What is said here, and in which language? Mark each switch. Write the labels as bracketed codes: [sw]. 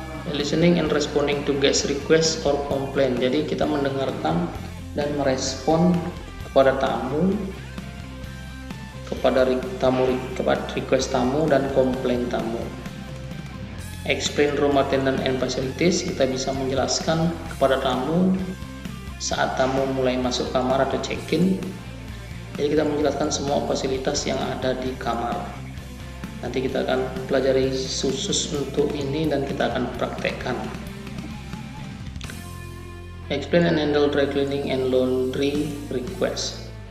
[en] Listening and responding to guest request or complaint. [id] Jadi kita mendengarkan dan merespon kepada tamu, kepada request tamu dan komplain tamu. [en] Explain room attendant and facilities. [id] Kita bisa menjelaskan kepada tamu saat tamu mulai masuk kamar atau check-in. Jadi kita menjelaskan semua fasilitas yang ada di kamar. Nanti kita akan pelajari khusus untuk ini dan kita akan praktekkan. [en] Explain and handle dry cleaning and laundry request.